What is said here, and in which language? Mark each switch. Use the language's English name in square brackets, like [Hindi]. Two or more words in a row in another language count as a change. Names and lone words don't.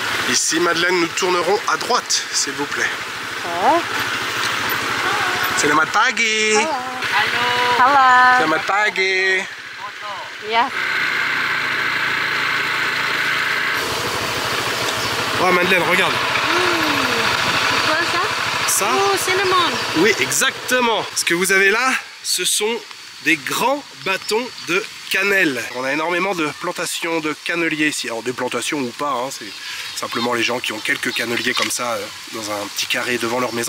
[French] Ici, Madeleine, nous tournerons à droite, s'il vous plaît. [Indonesian] Selamat pagi. [English] Hello. [Indonesian] Selamat pagi. [English] Yeah. [French] Oh, Madeleine, regarde. C'est quoi ça? Ça? [English] Oh, cinnamon. [French] Oui, exactement. Ce que vous avez là, ce sont des grands bâtons de cannelle. On a énormément de plantations de canneliers ici. Alors des plantations ou pas, hein, c'est simplement les gens qui ont quelques canneliers comme ça dans un petit carré devant leur maison.